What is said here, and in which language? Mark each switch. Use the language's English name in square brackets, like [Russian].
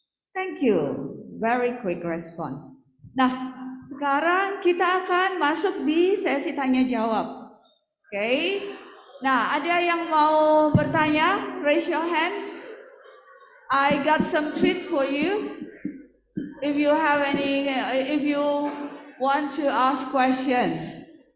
[English] Thank you, very quick response. [Indonesian] Nah, sekarang kita akan masuk di sesi tanya jawab. Okay. Nah, ada yang mau bertanya? [English] Raise your hand. I got some treat for you. If you have any, if you want to ask questions.